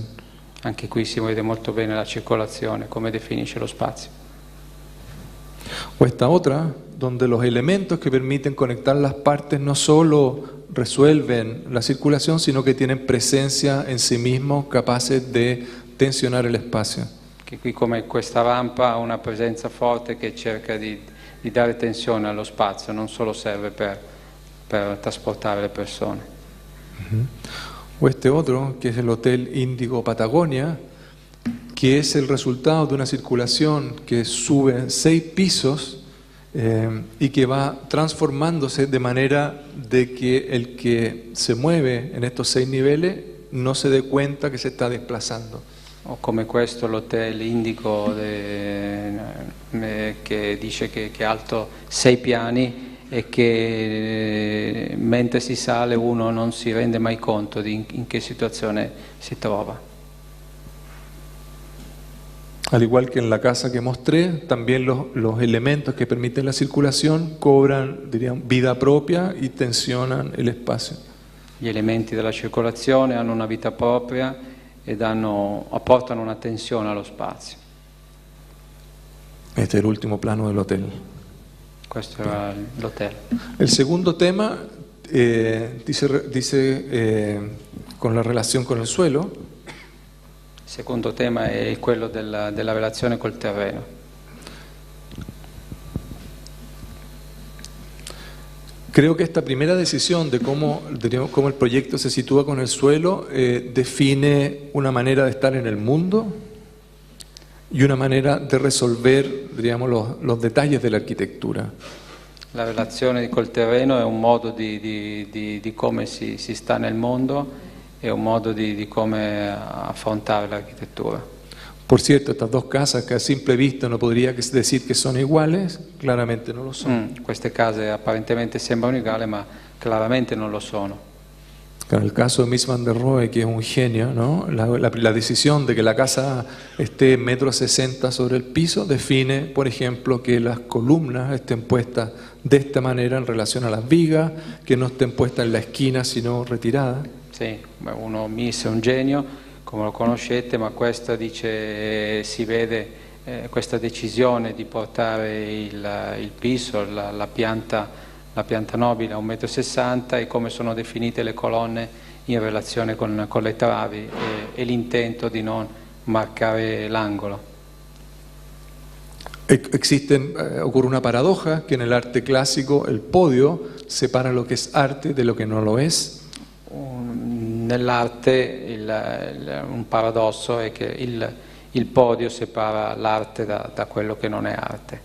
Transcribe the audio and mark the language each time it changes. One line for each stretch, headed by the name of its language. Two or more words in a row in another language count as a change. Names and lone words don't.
Italian: Anche qui si vede molto bene la circolazione, come definisce lo spazio.
Spanish: O esta otra, donde los elementos que permiten conectar las partes no solo resuelven la circulación, sino que tienen presencia en sí mismos, capaces de tensionar el espacio.
Italian: Che qui, come questa rampa, ha una presenza forte che cerca di dare tensione allo spazio, non solo serve per trasportare le persone.
Spanish: O este otro, que es el Hotel Índigo Patagonia, que es el resultado de una circulación que sube 6 pisos y que va transformándose de manera de que el que se mueve en estos 6 niveles no se dé cuenta que se está desplazando.
Italian: O come questo, l'Hotel Indico, che dice che è alto 6 piani e che mentre si sale uno non si rende mai conto di in che situazione si trova.
Spanish: Al igual que en la casa que mostré, también los elementos que permiten la circulación cobran, dirían, vida propia y tensionan el espacio.
Italian: Gli elementi della circolazione hanno una vita propria e apportano una tensione allo spazio.
Spanish: Este es el último plano del hotel.
Italian: Questo era l'hotel.
Spanish: El segundo tema dice con la relación con el suelo.
Italian: Il secondo tema è quello della relazione col terreno.
Spanish: Creo que esta primera decisión de cómo el proyecto se sitúa con el suelo define una manera de estar en el mundo y una manera de resolver, diríamos, los detalles de la arquitectura.
Italian: La relazione col terreno è un modo di come si sta nel mondo, è un modo di come affrontare l'architettura.
Spanish: Por cierto, estas dos casas que a simple vista no podría decir que son iguales, claramente no lo son.
Italian: Queste case apparentemente sembrano uguali, ma claramente non lo sono.
Spanish: En el caso de Mies van der Rohe, que es un genio, ¿no? La decisión de que la casa esté 1,60 m sobre el piso define, por ejemplo, que las columnas estén puestas de esta manera en relación a las vigas, que no estén puestas en la esquina sino retiradas.
Italian: Sì, Mies è un genio, come lo conoscete, ma questa dice, si vede questa decisione di portare il piso, la pianta nobile a 1,60 m e come sono definite le colonne in relazione con le travi e l'intento di non marcare l'angolo.
Spanish: Ocurre una paradoja que en el arte clásico el podio separa lo que es arte de lo que no lo es.
Italian: Nell'arte un paradosso è che il podio separa l'arte da quello che non è arte.